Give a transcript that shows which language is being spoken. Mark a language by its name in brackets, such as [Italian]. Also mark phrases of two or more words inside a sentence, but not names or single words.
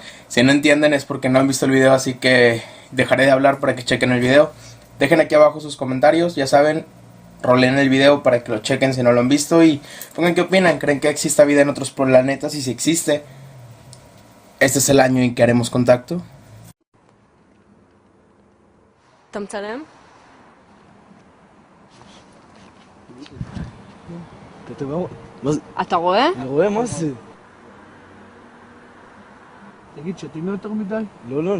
[Spanish] Si no entienden es porque no han visto el video, así que dejaré de hablar para que chequen el video. Dejen aquí abajo sus comentarios, ya saben, rolen el video para que lo chequen si no lo han visto y pongan qué opinan. ¿Creen que exista vida en otros planetas? Y si existe, este es el año en que haremos contacto. [Hebrew] אתה מצלם? אתה רואה? מה זה? אתה רואה? אני רואה, מה זה? תגיד, שתים יותר מדי? לא, לא.